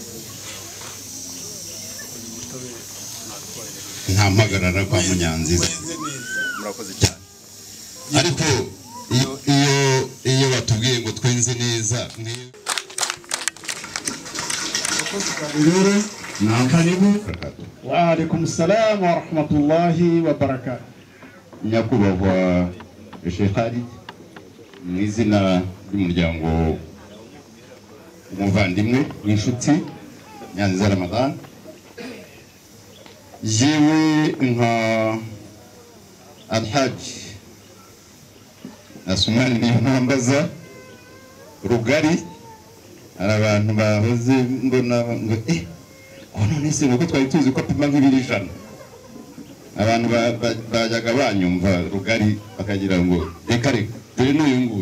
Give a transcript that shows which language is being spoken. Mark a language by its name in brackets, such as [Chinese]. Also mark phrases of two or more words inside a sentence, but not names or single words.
[Kinyarwanda] nta mpagarara kwa Munyanziza murakoze cyane ariko iyo batubwiye ngo twenze neza [Arabic] rero karibu وعليكم السلام ورحمة الله وبركاته [Kinyarwanda] nyakubahwa Sheikh Khalid mu izina ry'umuryango umuvandimwe w'inshuti Nyanziza Ramadan jewe nka Alhaji Asumani niyo ntambaza rugari hari abantu bahoze mbona ngo none se nuko twari tuzi ko apima nk'ibiri abantu bajyaga banyumva rugari bakagira ngo reka dore n'uyu nguyu